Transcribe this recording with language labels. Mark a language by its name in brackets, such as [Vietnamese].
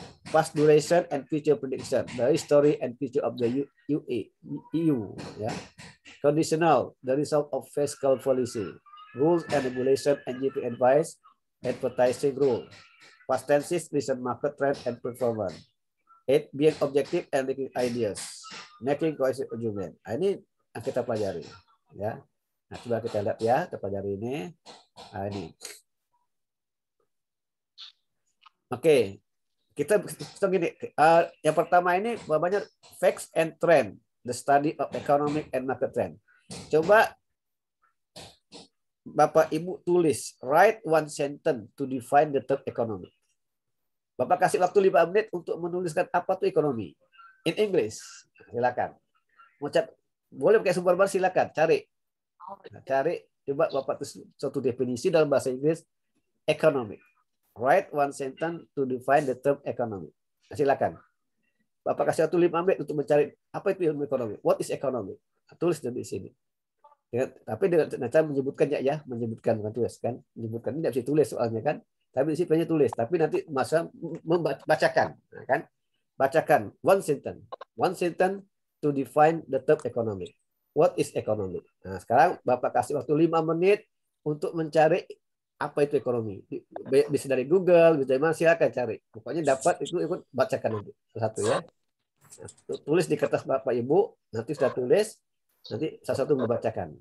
[English] Past duration and future prediction, the history and future of the EU, ya. Conditional, the result of fiscal policy, rules and regulation and GP advice, advertising rule, past tenses, recent market trend and performance. 8, being objective and making ideas, making cohesive argument. [Indonesian] Nah, ini yang kita pelajari, ya. Nah, coba kita lihat ya, kita pelajari ini. Nah, ini. Oke, kita gini. Yang pertama ini babanya facts and trend, the study of economic and market trend. Coba Bapak Ibu tulis, [English] write one sentence to define the term economic. [Indonesian] Bapak kasih waktu 5 menit untuk menuliskan apa itu ekonomi. [English] In English. [Indonesian] Silakan. Boleh pakai sumber bahasa, silakan. Cari. Coba Bapak tulis suatu definisi dalam bahasa Inggris economic. [English] Write one sentence to define the term economic. [Indonesian] Silakan. Bapak kasih waktu 5 menit untuk mencari apa itu ilmu ekonomi. [English] What is economic? [Indonesian] Tulis di sini. Ya, tapi dengan cara menyebutkan ya, menyebutkan bukan tulis kan. Menyebutkan ini tidak bisa tulis soalnya kan. Tapi di sini tulis, tapi nanti masa membacakan, kan? [English] Bacakan one sentence to define the term economic. What is economic? [Indonesian] Nah, sekarang Bapak kasih waktu 5 menit untuk mencari apa itu ekonomi. Bisa dari Google, bisa dari mana, silakan cari. Pokoknya dapat itu ikut bacakan nanti satu ya. Nah, tulis di kertas Bapak Ibu, nanti sudah tulis, nanti satu-satu membacakan.